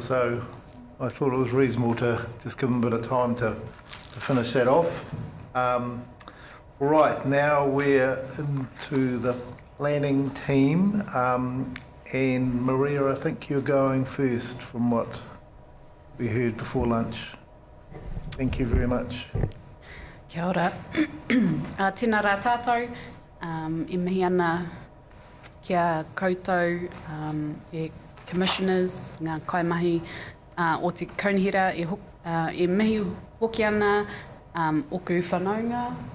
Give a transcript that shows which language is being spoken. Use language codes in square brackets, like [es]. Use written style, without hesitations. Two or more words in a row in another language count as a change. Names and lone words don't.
[en] So I thought it was reasonable to just give them a bit of time to finish that off. Right, now we're into the planning team, and Maria, I think you're going first from what we heard before lunch. Thank you very much. [mi] Kia ora. Tēnā rā tātou, e mihi ana kia koutou, e commissioners, ngā kaimahi o te kaunihira, e mihi hoki ana oku whanaunga,